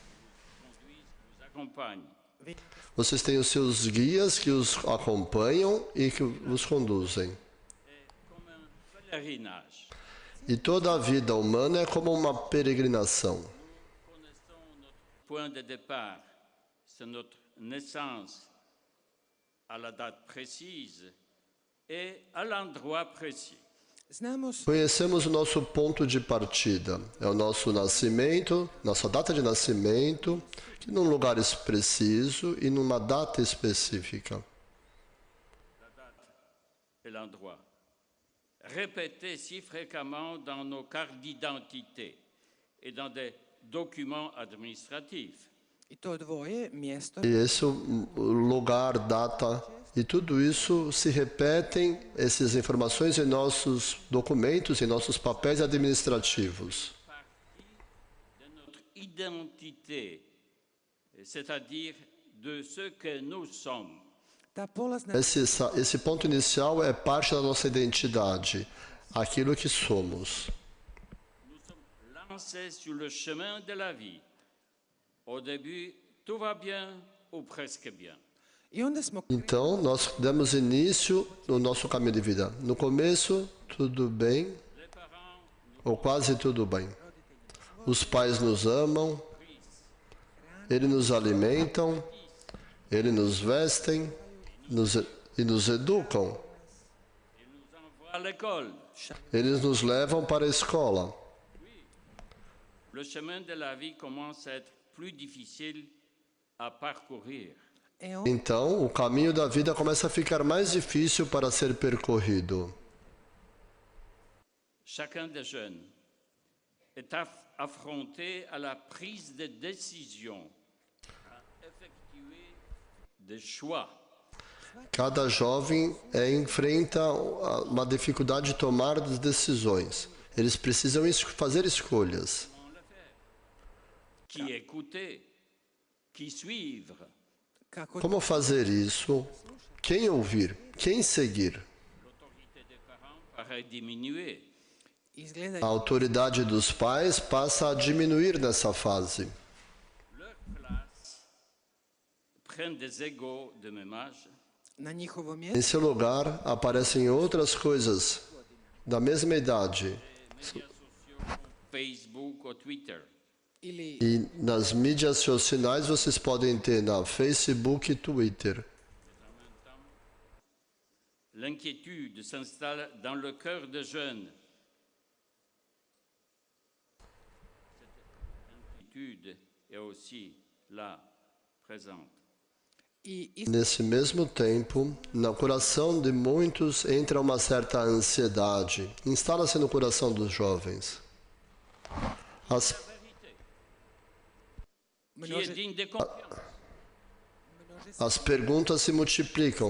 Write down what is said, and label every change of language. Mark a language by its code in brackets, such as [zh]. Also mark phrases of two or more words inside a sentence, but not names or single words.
[pt] Vocês têm os seus guias que os acompanham e que os conduzem. E toda a vida humana é como uma peregrinação. [fr] Point de départ, c'est notre naissance à la date précise et à l'endroit précis. [pt] Conhecemos o nosso ponto de partida. É o nosso nascimento, nossa data de nascimento, que num lugar preciso e numa data específica. [fr] La date et l'endroit. Répétez si fréquemment dans nos cartes d'identité et dans des documents administratifs. [pt] E esse lugar, data e tudo isso se repetem, essas informações em nossos documentos, em nossos papéis administrativos. [fr] De notre identité, c'est-à-dire de ce que nous sommes. [pt] Esse ponto inicial é parte da nossa identidade, aquilo que somos. [fr] Nous sommes lancés sur le chemin de la vie. Au début, tout va bien ou presque bien. [pt] Então, nós demos início no nosso caminho de vida. No começo, tudo bem, ou quase tudo bem. Os pais nos amam, eles nos alimentam, eles nos vestem e nos educam. Eles nos levam para a escola. [fr] Le chemin de la vie commence à être plus difficile à parcourir. [pt] Então, o caminho da vida começa a ficar mais difícil para ser percorrido. [fr] Chacun des jeunes est affronté à la prise de décision, à effectuer des choix. [pt] Cada jovem enfrenta uma dificuldade de tomar decisões. Eles precisam fazer escolhas. [fr] Qui écouter, qui suivre. [pt] Como fazer isso? Quem ouvir? Quem seguir? [fr] L'autorité des parents paraît diminuer. [pt] A autoridade dos pais passa a diminuir nessa fase. [fr] Leur place prennent des égaux de même âge. [pt] Em seu lugar, aparecem outras coisas da mesma idade. [fr] Médias sociaux, Facebook ou Twitter. [pt] E nas mídias sociais vocês podem ter na Facebook e Twitter. [fr] L'inquiétude s'installe dans le cœur des jeunes. Cette inquiétude est aussi là, présente. [pt] Nesse mesmo tempo, no coração de muitos entra uma certa ansiedade. Instala-se no coração dos jovens. [fr] Qui est digne de confiance. [pt] As perguntas se multiplicam.